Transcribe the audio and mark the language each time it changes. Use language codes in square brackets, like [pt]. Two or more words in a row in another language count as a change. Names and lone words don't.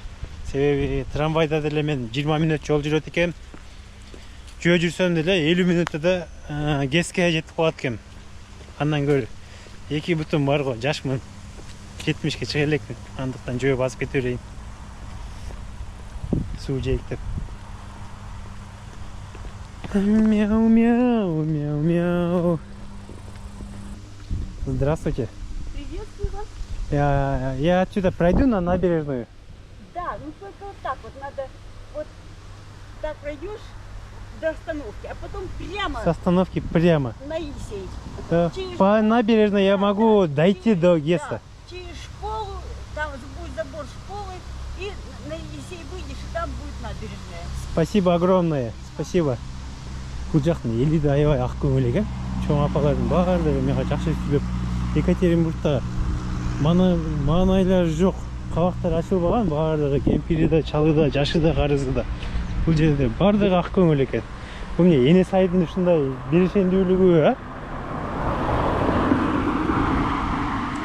[ky] Себеби трамвайда деле мен 20 мүнөт жол жүрөт экем. Жөө жүрсөм деле 50 мүнөттө да ГЭСке жетип калат экем. Андан көрө эки бутум бар го, жашмын. 70ке чыга элекмин. Андыктан жөө басып кете берейин. Суу жээктеп. Мяу. [ru] Здравствуйте. Приветствую вас. Я отсюда пройду на набережную. Да, ну только вот так вот надо, вот так пройдешь до остановки, а потом прямо С остановки прямо. на Елисей. Да. Через По школу, набережной я могу дойти через- до ГЭСа. да, через школу, там будет забор школы, и на Елисей выйдешь, и там будет набережная. Спасибо огромное. Спасибо. [ky] Бул жактын эли да аябай ак көңүл экен. Чоң апалардын баардыгы мага жакшы сүйлөп. Екатеринбургда маанайлар жок. Кабактар ачылбаган, баардыгы кемпири да, чалы да, жашы да, карызы да. Бул жерде баардыгы ак көңүл экен. Бул эмне эне сайдын ушундай беришендүүлүгү, а?